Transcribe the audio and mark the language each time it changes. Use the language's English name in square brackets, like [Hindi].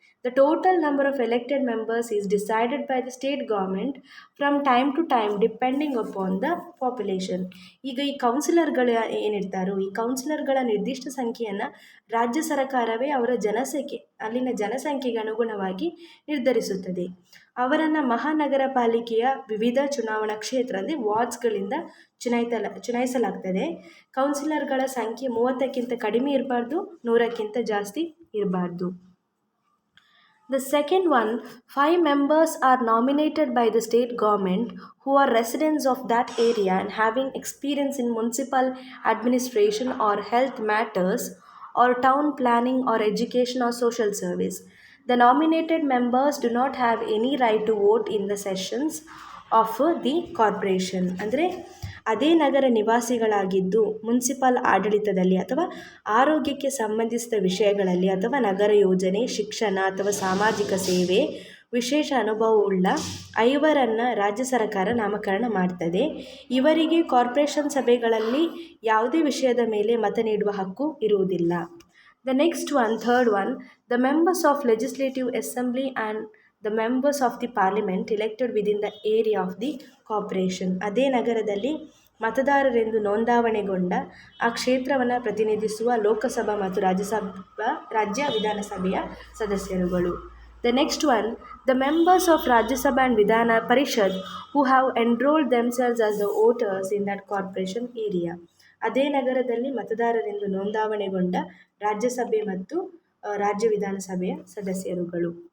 [English] The total number of elected members is decided by the state government from time to time depending upon the population. [Kannada] ಈಗ ಈ ಕೌನ್ಸಿಲರ್ಗಳು ಏನಿರ್ತಾರೋ ಈ ಕೌನ್ಸಿಲರ್ಗಳ ನಿರ್ದಿಷ್ಟ ಸಂಖ್ಯೆಯನ್ನು ರಾಜ್ಯ ಸರ್ಕಾರವೇ ಅವರ ಅಲ್ಲಿನ ಜನಸಂಖ್ಯೆಗೆ ಅನುಗುಣವಾಗಿ ನಿರ್ಧರಿಸುತ್ತದೆ. ಅವರನ್ನು ಮಹಾನಗರ ಪಾಲಿಕೆಯ ವಿವಿಧ ಚುನಾವಣಾ ಕ್ಷೇತ್ರ ಅಂದರೆ ವಾರ್ಡ್ಸ್ಗಳಿಂದ ಚುನಾಯಿಸಲಾಗ್ತದೆ. ಕೌನ್ಸಿಲರ್ಗಳ ಸಂಖ್ಯೆ 30ಕ್ಕಿಂತ ಕಡಿಮೆ ಇರಬಾರ್ದು, 100ಕ್ಕಿಂತ ಜಾಸ್ತಿ ಇರಬಾರ್ದು. [English] The second one, 5 members are nominated by the state government who are residents of that area and having experience in municipal administration or health matters or town planning or education or social service. The nominated members do not have any right to vote in the sessions of the corporation. [Kannada] ಅಂದರೆ ಅದೇ ನಗರ ನಿವಾಸಿಗಳಾಗಿದ್ದು municipal ಆಡಳಿತದಲ್ಲಿ ಅಥವಾ ಆರೋಗ್ಯಕ್ಕೆ ಸಂಬಂಧಿಸಿದ ವಿಷಯಗಳಲ್ಲಿ ಅಥವಾ ನಗರ ಯೋಜನೆ, ಶಿಕ್ಷಣ ಅಥವಾ ಸಾಮಾಜಿಕ ಸೇವೆ ವಿಶೇಷ ಅನುಭವವುಳ್ಳ 5 ರಾಜ್ಯ ಸರ್ಕಾರ ನಾಮಕರಣ ಮಾಡ್ತದೆ. ಇವರಿಗೆ ಕಾರ್ಪೊರೇಷನ್ ಸಭೆಗಳಲ್ಲಿ ಯಾವುದೇ ವಿಷಯದ ಮೇಲೆ ಮತ ನೀಡುವ ಹಕ್ಕು ಇರುವುದಿಲ್ಲ. [English] The next one, third one, the members of legislative assembly and the members of the parliament elected within the area of the corporation. [Kannada] ಅದೇ ನಗರದಲ್ಲಿ ಮತದಾರರೆಂದು ನೋಂದಾವಣೆಗೊಂಡ ಆ ಕ್ಷೇತ್ರವನ್ನು ಪ್ರತಿನಿಧಿಸುವ ಲೋಕಸಭಾ ಮತ್ತು ರಾಜ್ಯ ವಿಧಾನಸಭೆಯ ಸದಸ್ಯರುಗಳು. [English] The next one, the members of Rajya Sabha and Vidhana Parishad who have enrolled themselves as the voters in that corporation area. [Kannada] ಅದೇ ನಗರದಲ್ಲಿ ಮತದಾರರೆಂದು ನೋಂದಾವಣೆಗೊಂಡ ರಾಜ್ಯಸಭೆ ಮತ್ತು ರಾಜ್ಯ ವಿಧಾನಸಭೆಯ ಸದಸ್ಯರುಗಳು.